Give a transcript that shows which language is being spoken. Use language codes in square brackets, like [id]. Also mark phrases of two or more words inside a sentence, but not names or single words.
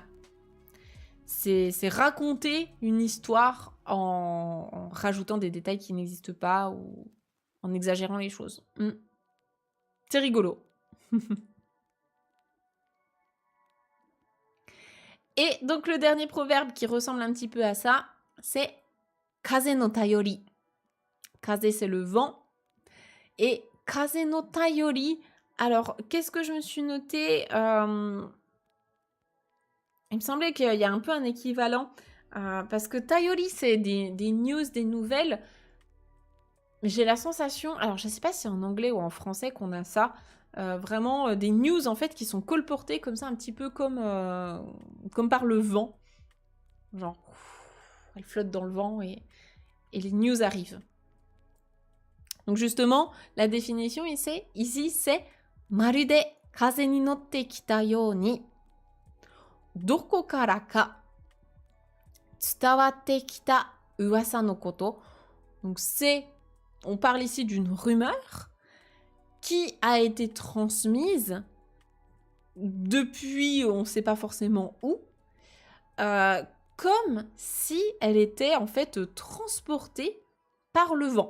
[fr] C'est raconter une histoire en rajoutant des détails qui n'existent pas ou en exagérant les choses. C'est rigolo. Et donc le dernier proverbe qui ressemble un petit peu à ça, c'est [ja] 風の便り. [fr] Kaze, c'est le vent. Et [ja] 風の便り, [fr] alors qu'est-ce que je me suis noté Il me semblait qu'il y a un peu un équivalent, parce que Tayori, c'est des news, des nouvelles. J'ai la sensation, alors je ne sais pas si c'est en anglais ou en français qu'on a ça, vraiment des news en fait qui sont colportées comme ça, un petit peu comme par le vent. Genre, elles flottent dans le vent et les news arrivent. Donc justement, la définition ici, c'est [ja] まるで風に乗ってきたようにどこからか伝わってきた噂のこと. [fr] Donc on parle ici d'une rumeur qui a été transmise depuis on ne sait pas forcément où, comme si elle était en fait transportée par le vent.